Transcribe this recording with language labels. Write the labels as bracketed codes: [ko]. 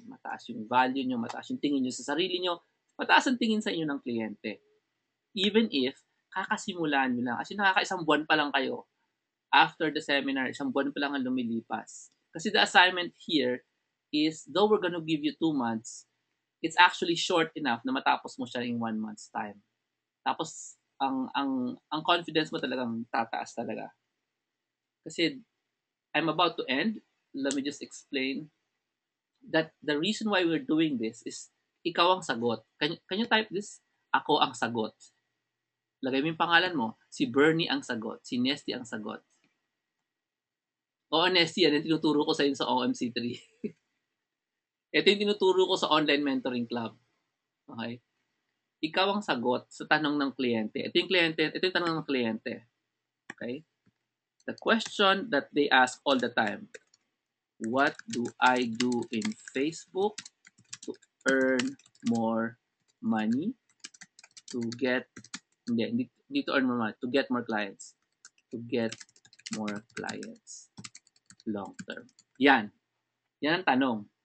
[tl] Mataas yung value nyo, mataas yung tingin nyo sa sarili nyo, mataas ang tingin sa inyo ng kliyente. [en] Even if, [tl] kakasimulan nyo lang. Kasi nakakaisang buwan pa lang kayo. After the seminar, isang buwan pa lang ang lumilipas. [en] Kasi the assignment here is, though we're gonna give you 2 months, it's actually short enough [tl] na matapos mo siya [en] in 1 month's time. [tl] Tapos, ang confidence mo talagang tataas talaga. [en] Kasi, I'm about to end. Let me just explain that the reason why we're doing this is [tl] ikaw ang sagot. [en] Can you type this? [tl] Ako ang sagot. Lagay mo yung pangalan mo. Si Bernie ang sagot. Si Nesty ang sagot. Oo, Nesty, yan yung tinuturo ko sa inyo sa OMC3. Ito yung tinuturo ko sa online mentoring club. Okay? Ikaw ang sagot sa tanong ng kliyente. Ito yung tanong ng kliyente. [en] Okay? The question that they ask all the time. What do I do in Facebook to earn more money? To get, [tl] hindi [en] to earn more money. To get more clients. To get more clients. Long term. [tl] Yan. Yan ang tanong.